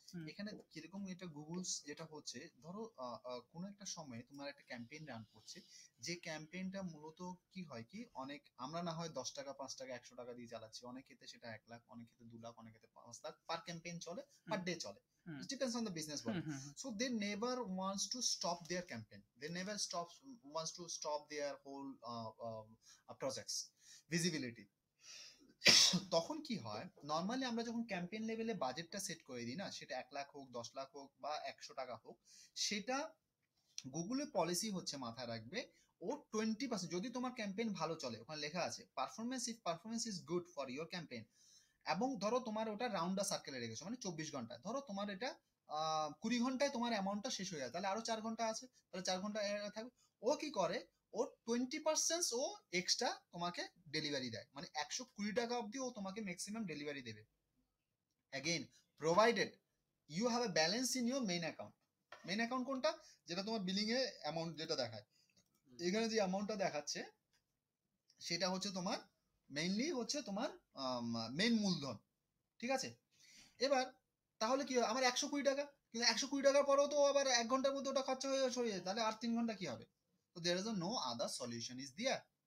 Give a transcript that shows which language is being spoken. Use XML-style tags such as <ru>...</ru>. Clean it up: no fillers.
<bn>হুম। এখানে কিরকম এটা গুগলস যেটা হচ্ছে, ধরো কোনো একটা সময়ে তোমার একটা ক্যাম্পেইন রান করছে, যে ক্যাম্পেইনটা মূলত কি হয় কি, অনেক আমরা না হয় 10 টাকা 5 টাকা 100 টাকা দিয়ে চালাচ্ছি, অনেক ক্ষেত্রে সেটা 1 লাখ, অনেক ক্ষেত্রে 2 লাখ, অনেক ক্ষেত্রে 5 লাখ পার ক্যাম্পেইন চলে, পার ডে চলে, হুম।</bn> <en>it depends on the business model. So they never wants to stop their campaign, they never wants to stop their whole projects visibility.</en> <bn>তখন কি হয়, নর্মালি আমরা যখন ক্যাম্পেইন লেভেলে বাজেটটা সেট করে দিই না, সেটা 1 লাখ হোক, 10 লাখ হোক বা 100 টাকা হোক, সেটা গুগলের পলিসি হচ্ছে মাথায় রাখবে, ও 20%, যদি তোমার ক্যাম্পেইন ভালো চলে, ওখানে লেখা আছে</bn> <en>performance is good for your campaign,</en> <bn>এবং ধরো তোমার ওটা রাউন্ডা সার্কেলে রেখেছো, মানে 24 ঘন্টা, ধরো তোমার এটা 20 ঘন্টায় তোমার অ্যামাউন্টটা শেষ হয়ে যায়, তাহলে আরো 4 ঘন্টা আছে, তাহলে 4 ঘন্টা থাকবে। ও কি করে, ও 20% ও এক্সট্রা তোমাকে ডেলিভারি দেয়, মানে 120 টাকা অবধি ও তোমাকে ম্যাক্সিমাম ডেলিভারি দেবে,</bn> <en>Again provided you have a balance in your main account.</en> <bn>Main account কোনটা, যেটা তোমার বিলিং এ অ্যামাউন্ট যেটা দেখায়, এখানে যে অ্যামাউন্টটা দেখাচ্ছে সেটা হচ্ছে তোমার মেইনলি হচ্ছে তোমার মেইন মূলধন, ঠিক আছে? এবার তাহলে কি হয়, আমার 120 টাকা, কিন্তু 120 টাকার পরেও তো আবার 1 ঘন্টার মধ্যে ওটা খরচা হয়ে যায়, তাহলে আর 3 ঘন্টা কি হবে?</bn> <en>তো there is no other solution is there.</en>